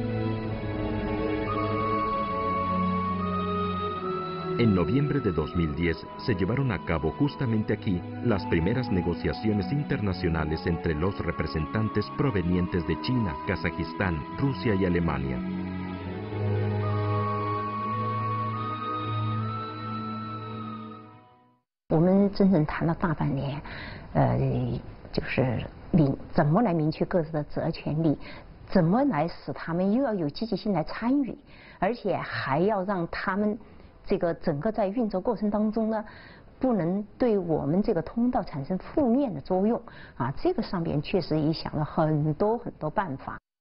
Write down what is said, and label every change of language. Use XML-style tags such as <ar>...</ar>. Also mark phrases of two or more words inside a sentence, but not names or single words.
<es>En noviembre de 2010 se llevaron a cabo justamente aquí las primeras negociaciones internacionales entre los representantes provenientes de China, Kazajistán, Rusia y Alemania.</es> <zh>我们真正谈了大半年，就是怎么来明确各自的责权利，怎么来使他们又要有积极性来参与，而且还要让他们这个整个在运作过程当中呢，不能对我们这个通道产生负面的作用啊，这个上面确实也想了很多办法。</zh>